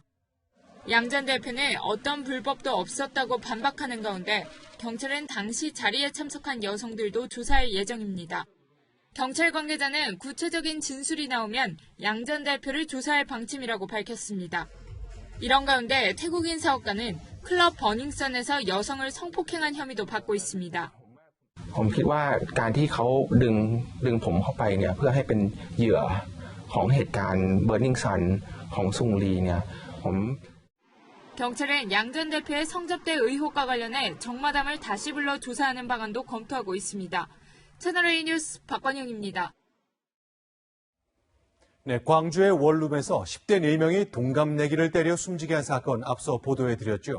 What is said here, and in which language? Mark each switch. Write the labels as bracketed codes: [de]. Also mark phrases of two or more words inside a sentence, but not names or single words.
[ko] 양 전 대표는 어떤 불법도 없었다고 반박하는 가운데 경찰은 당시 자리에 참석한 여성들도 조사할 예정입니다. 경찰 관계자는 구체적인 진술이 나오면 양 전 대표를 조사할 방침이라고 밝혔습니다. 이런 가운데 태국인 사업가는 클럽 버닝썬에서 여성을 성폭행한 혐의도 받고 있습니다. [th] ผมคิดว่าการที่เขาดึงผมเข้าไปเนี่ยเพื่อให้เป็นเหยื่อของเหตุการณ์เบอร์นิงซันของซุงลีเนี่ยผม [ko] 경찰은 양 전 대표의 성접대 의혹과 관련해 정마담을 다시 불러 조사하는 방안도 검토하고 있습니다. 채널A 뉴스 박관영입니다. 네, 광주의 원룸에서 10대 4명이 동갑내기를 때려 숨지게 한 사건 앞서 보도해드렸죠.